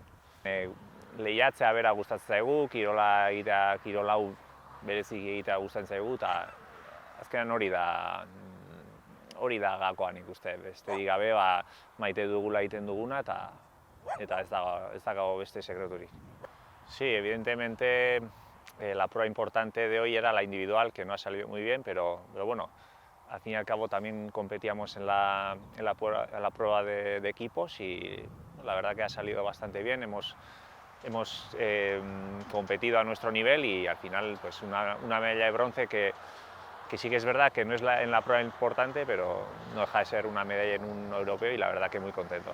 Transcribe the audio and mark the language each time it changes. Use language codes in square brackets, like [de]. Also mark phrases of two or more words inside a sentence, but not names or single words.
[eu] Lehiatzea bera gustatzen zaigu, kirola egitea, kirola hau berezik egitea gustatzen zaigu, eta azkenean hori da gakoa nik uste, besterik gabe maite dugula egiten duguna, eta ez dago beste sekreturik. [es] Sí, evidentemente la prueba importante de hoy era la individual, que no ha salido muy bien, pero bueno, al fin y al cabo también competíamos en la prueba de equipos y la verdad que ha salido bastante bien. Hemos competido a nuestro nivel y al final pues una medalla de bronce que sí que es verdad que no es en la prueba importante, pero no deja de ser una medalla en un europeo y la verdad que muy contentos.